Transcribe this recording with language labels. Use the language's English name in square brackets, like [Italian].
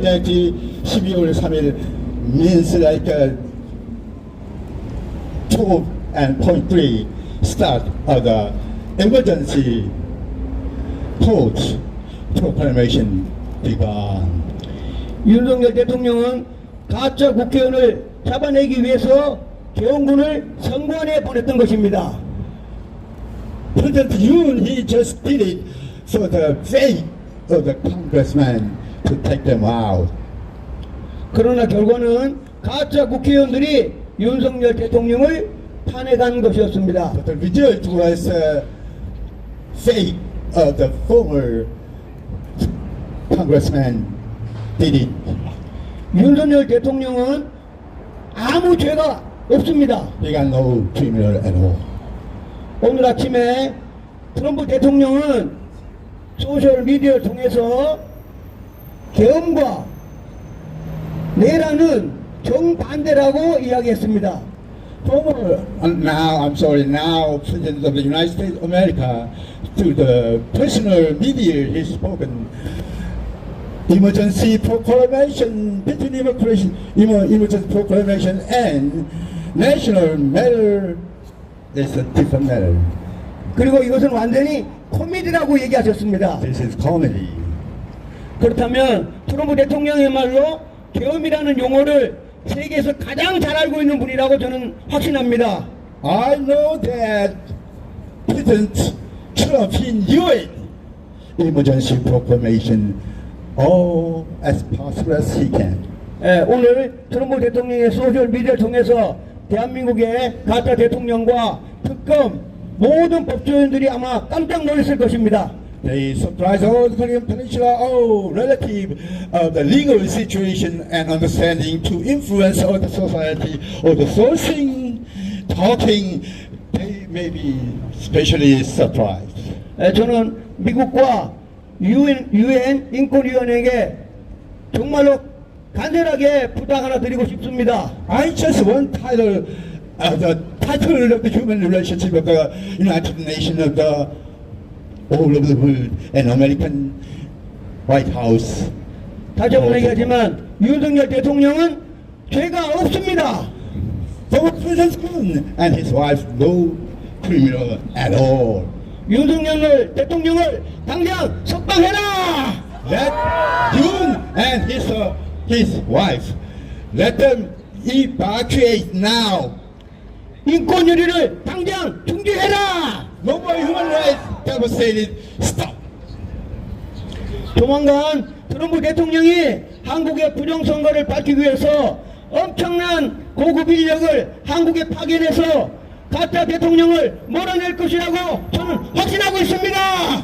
[Korean] 12월 3일 [English] means like 2.3 start of the emergency court proclamation began. [Korean] 윤석열 대통령은 가짜 국회의원을 잡아내기 위해서 계엄군을 선관에 보냈던 것입니다. [English] President Yoon, he just did it for the sake of the congressman to take them out. [Korean] 그러나 결과는 가짜 국회의원들이 윤석열 대통령을 탄핵한 것이었습니다. [English] But the result was fate of the former congressman did it. [Korean] 윤석열 대통령은 아무 죄가 없습니다. [English] He got no criminal at all. [Korean] 오늘 아침에 트럼프 대통령은 소셜미디어를 통해서 계엄과 내란은 정반대라고 이야기했습니다. [English] now President of the United States of America, to the personal media, he's spoken. Emergency proclamation, between emergency proclamation and national matter, there's a different matter. [Korean] 그리고 이것은 완전히 코미디라고 얘기하셨습니다. [English] This is comedy. [Korean] 그렇다면 트럼프 대통령이야말로 계엄이라는 용어를 세계에서 가장 잘 알고 있는 분이라고 저는 확신합니다. [English] I know that President Trump he knew it. Emergency proclamation, as possible as he can. [Korean] 오늘 트럼프 대통령의 소셜 미디어를 통해서 대한민국의 가짜 대통령과 특검 모든 법조인들이 아마 깜짝 놀랐을 것입니다. [English] They surprise all the Korean Peninsula, relative of the legal situation and understanding to influence all the society, or the sourcing, talking, they may be especially surprised. [Korean] 저는 미국과 UN 인권위원회에게 정말로 간절하게 부탁 하나 드리고 싶습니다. [English] I just want title, the title of the human relationship of the United Nations of the all over the world and American White House. [Korean] 다시 한번 얘기하지만 윤석열 대통령은 죄가 없습니다. [English] Former President Moon and his wife no criminal at all. [Korean] 윤석열 대통령을 당장 석방해라! [English] Let Yoon and his wife, let them evacuate now. [Korean] 인권유리를 당장 중지해라! [English] No more human rights devastated. Stop. [Korean] 조만간 트럼프 대통령이 한국의 부정선거를 밝히기 위해서 엄청난 고급 인력을 한국에 파견해서 가짜 대통령을 몰아낼 것이라고 저는 확신하고 있습니다.